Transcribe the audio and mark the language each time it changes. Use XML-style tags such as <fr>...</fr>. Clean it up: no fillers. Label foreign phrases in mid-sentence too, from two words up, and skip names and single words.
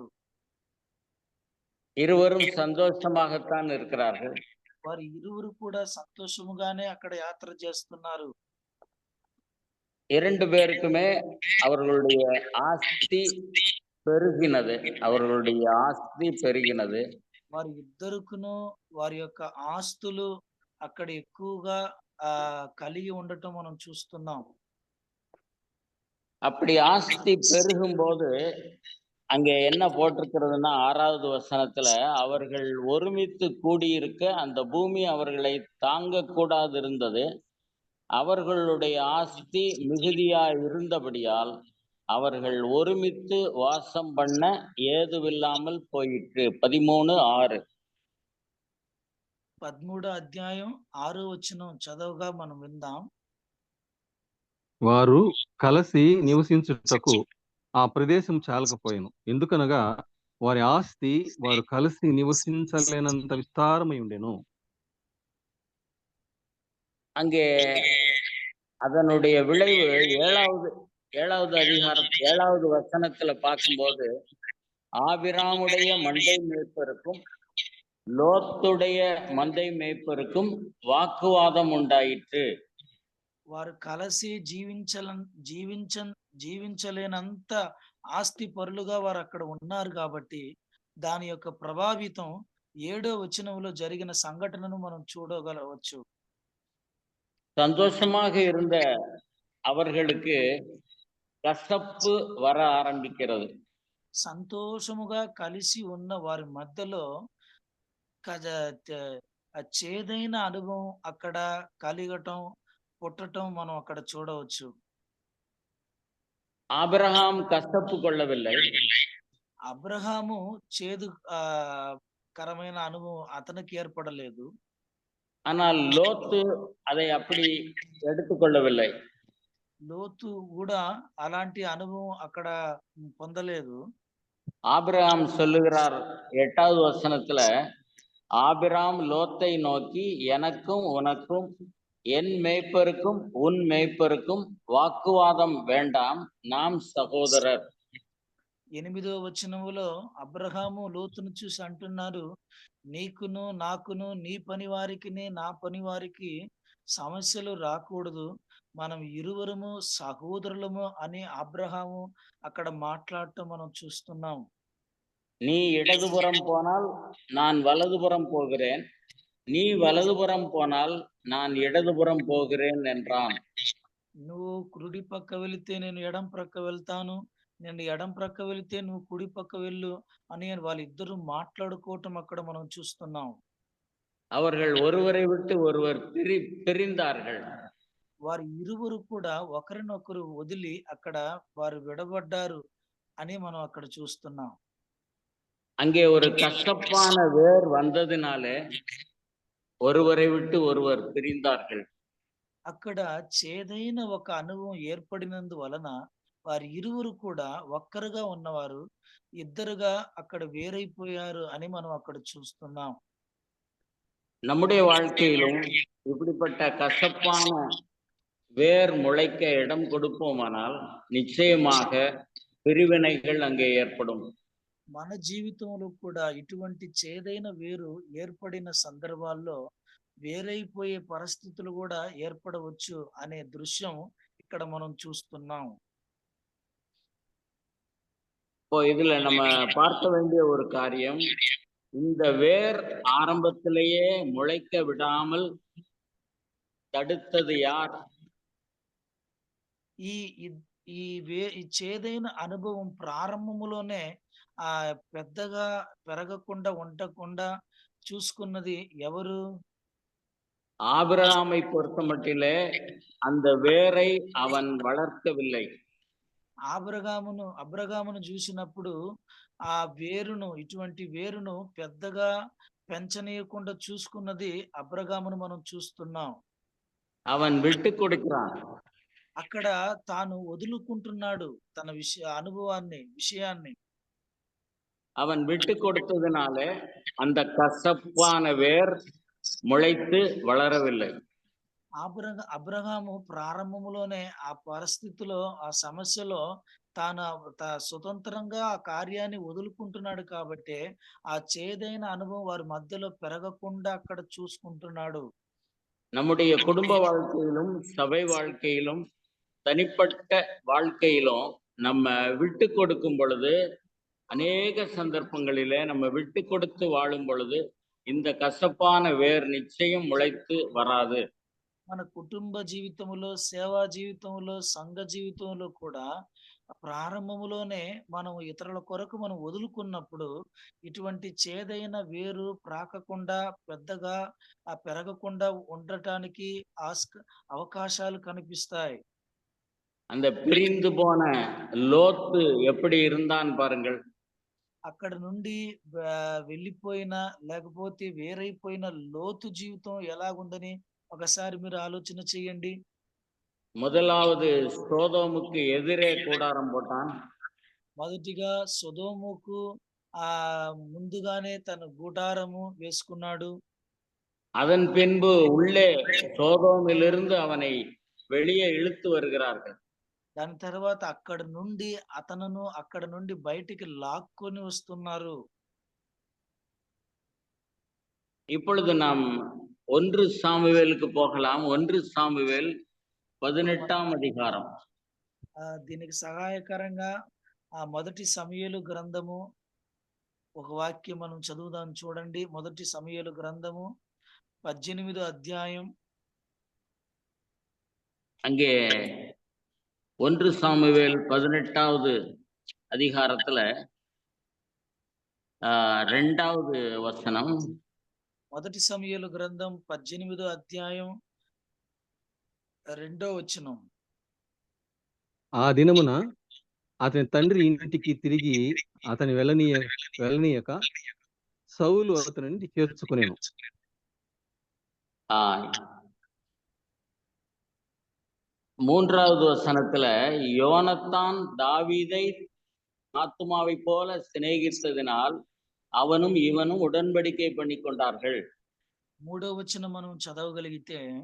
<ta>இருவரும் சந்தோஷமாகத்தான் இருக்கிறார்கள்.</ta> <te>వారు ఇరువురు కూడా సంతోషముగానే అక్కడ యాత్ర చేస్తున్నారు.</te> <ta>இரண்டு பேருக்குமே அவர்களுடைய ஆஸ்தி பெருகினது. அவர்களுடைய ஆஸ்தி பெருகினது.</ta> <te>వారి ఇద్దరుకును వారి యొక్క ఆస్తులు అక్కడ ఎక్కువగా కలిగి ఉండటం మనం చూస్తున్నాం.</te> <ta>அப்படி ஆஸ்தி பெருகும் போது அங்கே என்ன போட்டிருக்கிறதுன்னா 6வது வசனத்துல அவர்கள் ஒருமித்து கூடியிருக்க அந்த பூமி அவர்களை தாங்க கூடாது இருந்தது. அவர்களுடைய ஆஸ்தி மிகுதியா இருந்தபடியால் அவர்கள் ஒருமித்து வாசம் பண்ண ஏதுவில்லாமல் போயிற்று. 13:6.</ta> <te>13వ అధ్యాయం 6వ వచనం చదవగా మనం విందాం. వారు కలిసి నివసించుటకు ఆ ప్రదేశం చాలకపోయాను. ఎందుకనగా వారి ఆస్తి వారు కలిసి నివసించలేనంత విస్తారమై ఉండెను.</te> <ta>அங்கே அதனுடைய விளைவு 7வது அதிகாரம் 7வது வசனத்துல பார்க்கும்போது ஆபிராமுடைய மந்தை மேய்ப்பருக்கும் லோத்துடைய மந்தை மேய்ப்பருக்கும் வாக்குவாதம் உண்டாயிற்று.</ta> <te>వారు కలిసి జీవించలేనంత ఆస్తి పరులుగా వారు అక్కడ ఉన్నారు కాబట్టి దాని యొక్క ప్రభావితం 7వ వచనంలో జరిగిన సంఘటనను మనం చూడగలవచ్చు.</te> <ta>சந்தோஷமாக இருந்த அவர்களுக்கு கசப்பு வர ஆரம்பிக்கிறது.</ta> <te>సంతోషముగా కలిసి ఉన్న వారి మధ్యలో చేదైన అనుభవం అక్కడ కలిగటం పుట్టటం మనం అక్కడ చూడవచ్చు.</te> <ta>ஆபிரகாம் கசப்பு கொள்ளவில்லை.</ta> <te>అబ్రహాము చేదు కరమైన అనుభవం అతనికి ఏర్పడలేదు.</te> <ta>ஆனால் லோத்து அதை அப்படி எடுத்துக்கொள்ளவில்லை.</ta> <te>లోతు కూడా అలాంటి అనుభవం అక్కడ పొందలేదు.</te> <ta>ஆபிரகாம் சொல்லுகிறார் 8வது வசனத்துல, ஆபிராம் லோத்தை நோக்கி எனக்கும் உனக்கும் என் மேய்ப்பருக்கும் உன் மேய்ப்பருக்கும் வாக்குவாதம் வேண்டாம், நாம் சகோதரர்.</ta> <te>8వ వచనములో అబ్రహాము లోతును చూసి అంటున్నారు, నీకును నాకును నీ పని వారికి నా పని వారికి సమస్యలు రాకూడదు, మనం ఇరువురము సహోదరులము అని అబ్రహాము అక్కడ మాట్లాడటం మనం చూస్తున్నాం.</te> <ta>நீ இடதுபுறம் போனால் நான் வலதுபுறம் போகிறேன், நீ வலதுபுறம் போனால் நான் இடதுபுறம் போகிறேன் என்றான்.</ta> <te>నువ్వు కుడి పక్క వెళితే నేను ఎడం ప్రక్క వెళ్తాను, నేను ఎడం ప్రక్క వెళితే నువ్వు కుడి పక్క వెళ్ళు అని వాళ్ళిద్దరూ మాట్లాడుకోవటం అక్కడ మనం చూస్తున్నాం.</te> <ta>அவர்கள் ஒருவரை விட்டு ஒருவர் பிரிந்தார்கள்.</ta> <te>వారి ఇరువురు కూడా ఒకరినొకరు వదిలి అక్కడ వారు విడబడ్డారు అని మనం అక్కడ చూస్తున్నాం.</te> <ta>அங்கே ஒரு கசப்பான வேர் வந்ததினாலே ஒருவரை விட்டு ஒருவர் பிரிந்தார்கள்.</ta> <te>అక్కడ చేదైన ఒక అనుభవం ఏర్పడినందువలన వారి ఇరువురు కూడా ఒక్కరుగా ఉన్నవారు ఇద్దరుగా అక్కడ వేరైపోయారు అని మనం అక్కడ చూస్తున్నాం.</te> <ta>நம்முடைய வாழ்க்கையிலும் இப்படிப்பட்ட கசப்பான வேர் முளைக்க இடம் கொடுப்போமானால் நிச்சயமாக பிரிவினைகள் அங்கே ஏற்படும்.</ta> <te>మన జీవితంలో కూడా ఇటువంటి చేదైన వేరు ఏర్పడిన సందర్భాల్లో వేరైపోయే పరిస్థితులు కూడా ఏర్పడవచ్చు అనే దృశ్యం ఇక్కడ మనం చూస్తున్నాం.</te> <ta>இப்போ இதுல நம்ம பார்க்க வேண்டிய ஒரு காரியம், இந்த வேர் ஆரம்பத்திலேயே முளைக்க விடாமல் தடுத்தது யார்?</ta> <te>ఈ చేదైన అనుభవం ప్రారంభములోనే పెద్దగా పెరగకుండా ఉండకుండా చూసుకున్నది ఎవరు?</te> <ta>ஆபிரகாமை பொறுத்த மட்டிலே அந்த வேரை அவன் வளர்க்கவில்லை.</ta> <te>అబ్రహామును చూసినప్పుడు ఆ వేరును ఇటువంటి వేరును పెద్దగా పెంచనీయకుండా చూసుకున్నది అబ్రహామును మనం చూస్తున్నాం.</te> <ta>அவன் விட்டு கொடுக்கிறான்.</ta> <te>అక్కడ తాను వదులుకుంటున్నాడు తన విషయాన్ని.</te> <ta>அவன் விட்டு கொடுத்ததினாலே அந்த கசப்பான வேர் முளைத்து வளரவில்லை.</ta> <te>అబ్రహాము ప్రారంభములోనే ఆ పరిస్థితిలో, ఆ సమస్యలో తాను స్వతంత్రంగా ఆ కార్యాన్ని వదులుకుంటున్నాడు కాబట్టే, ఆ చేదైన అనుభవం వారి మధ్యలో పెరగకుండా అక్కడ చూసుకుంటున్నాడు.</te> <ta>நம்முடைய குடும்ப வாழ்க்கையிலும் சபை வாழ்க்கையிலும் தனிப்பட்ட வாழ்க்கையிலும் நம்ம விட்டு கொடுக்கும் பொழுது, அநேக சந்தர்ப்பங்களிலே நம்ம விட்டு கொடுத்து வாழும் பொழுது இந்த கசப்பான வேர் நிச்சயம் முளைத்து வராது.</ta> <te>మన కుటుంబ జీవితంలో, సేవా జీవితంలో, సంఘ జీవితంలో కూడా ప్రారంభములోనే మనం ఇతరుల కొరకు మనం వదులుకున్నప్పుడు ఇటువంటి చేదైన వేరు ప్రాకకుండా పెద్దగా పెరగకుండా ఉండటానికి అవకాశాలు కనిపిస్తాయి.</te> <ta>அந்த பிரிந்து போன லோத்து எப்படி இருந்தான் பாருங்கள்.</ta> <te>అక్కడ నుండి వెళ్ళిపోయిన, లేకపోతే వేరైపోయిన లోతు జీవితం ఎలాగుందని ఒకసారి మీరు ఆలోచన చేయండి.</te> <ta>முதலாவது சோதோமுக்கு எதிரே கூடாரம் போட்டான்.</ta> <te>మొదటిగా సొదొముకు ముందుగానే తన గుడారము వేసుకున్నాడు.</te> <ta>அதன் பின்பு உள்ளே சோதோமிலிருந்து அவனை வெளியே இழுத்து வருகிறார்கள்.</ta> <te>దాని తర్వాత అక్కడ నుండి బయటికి లాక్కొని వస్తున్నారు.</te> <ta>இப்பொழுது நாம் 1 சாமுவேலுக்கு போகலாம். 1 சாமுவேல் 18ஆம் அதிகாரம்.</ta> <te>దీనికి సహాయకరంగా మొదటి సమూయేలు గ్రంథము ఒక వాక్యం మనం చదువుదాం చూడండి. మొదటి సమూయేలు గ్రంథము 18వ అధ్యాయం.</te> <ta>அங்கே 1 சாமுவேல் 18வது அதிகாரத்துல 2வது வசனம்.</ta> <te>మొదటి సమూయేలు గ్రంథం 18వ అధ్యాయం 2వ వచనం. ఆ దినమున అతని తండ్రి ఇంటికి తిరిగి అతని వెళ్ళనీయక సౌలు అతనిని చేర్చుకునేను.</te> <ta>3வது వచనத்துல யோனத்தான் தாவீதை ஆத்துமாவை போல சிநேகித்ததினால் அவனும் இவனும் உடன்படிக்கை பண்ணி கொண்டார்கள்.</ta> <te>3వ వచనం మనం చదవగలిగితే,</te>